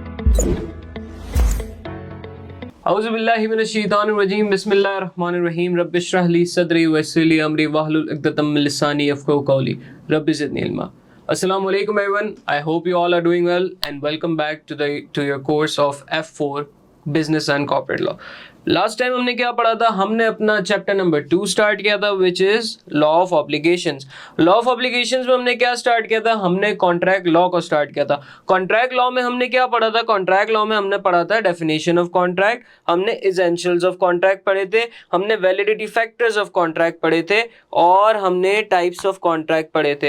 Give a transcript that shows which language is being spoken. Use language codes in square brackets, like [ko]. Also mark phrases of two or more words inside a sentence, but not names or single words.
[ar] أعوذ بالله من الشيطان الرجيم بسم الله الرحمن الرحيم رب اشرح لي صدري ويسر لي أمري واحلل عقدة من لساني يفقهوا قولي رب زدني علما. السلام عليكم everyone. [en] I hope you all are doing well and welcome back to your course of F4 Business and Corporate Law. last time [hi] हमने क्या पढ़ा था? हमने अपना [en] chapter number 2 start [hi] किया था [en] which is law of obligations. law of obligations [hi] में हमने क्या स्टार्ट किया था? हमने [en] contract law [hi] को स्टार्ट किया था। [en] contract law [hi] में हमने क्या पढ़ा था? [en] contract law [hi] में हमने पढ़ा था [en] definition of contract, [hi] हमने [en] essentials of contract [hi] पढ़े थे, हमने [en] validity factors of contract [hi] पढ़े थे और हमने [en] types of contract [hi] पढ़े थे।